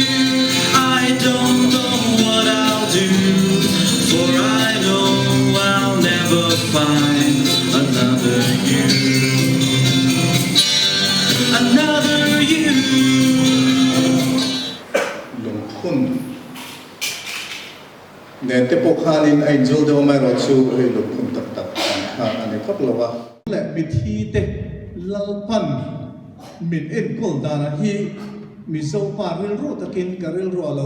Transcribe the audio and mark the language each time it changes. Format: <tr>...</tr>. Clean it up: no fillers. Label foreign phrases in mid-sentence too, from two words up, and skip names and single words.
<en>I don't know what I'll do, for I know I'll never find another you, another you.</en> <lus>Lungkhun ne te pokhalin ai jol do mai ro chu ai lungkhun tak tak ha ani khap lawa le mi thi te lalpan min en kol dana hi mi zo pa ril ro takin karil ro lo</lus>